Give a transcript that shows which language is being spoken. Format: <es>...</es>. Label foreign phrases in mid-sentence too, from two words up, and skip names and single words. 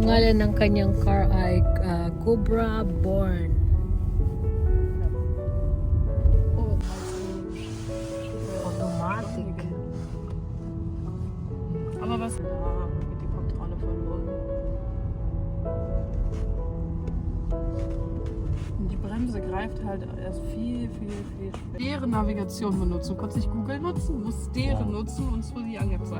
<tl>pangalan ng kanyang car ay Cubra Born. Oh,</tl> <de>Automatic. aber was? Da geht die Kontrolle verloren. Und die Bremse greift halt erst viel später. Deren Navigation benutzen. Du kannst nicht Google nutzen, musst deren nutzen und es wird die angezeigt.</de>